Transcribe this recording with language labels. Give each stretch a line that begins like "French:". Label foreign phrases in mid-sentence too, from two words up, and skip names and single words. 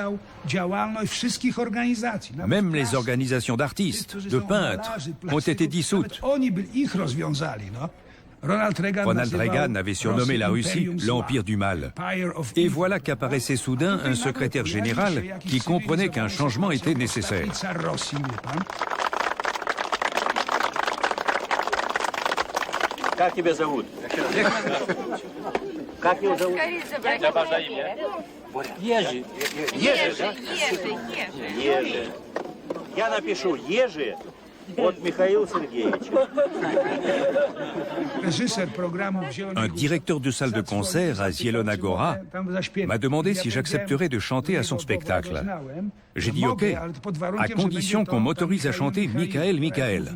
French: Même les organisations d'artistes, de peintres, ont été dissoutes. Ronald Reagan avait surnommé la Russie l'Empire du Mal. Et voilà qu'apparaissait soudain un secrétaire général qui comprenait qu'un changement était nécessaire.
Russian: Как тебя зовут? Как его зовут? Я обожаю имя. Ежи. Ежи, да? Ежи. Я напишу Ежи,
French: Un directeur de salle de concert à Zielona Góra m'a demandé si j'accepterais de chanter à son spectacle. J'ai dit OK, à condition qu'on m'autorise à chanter Michael, Michael.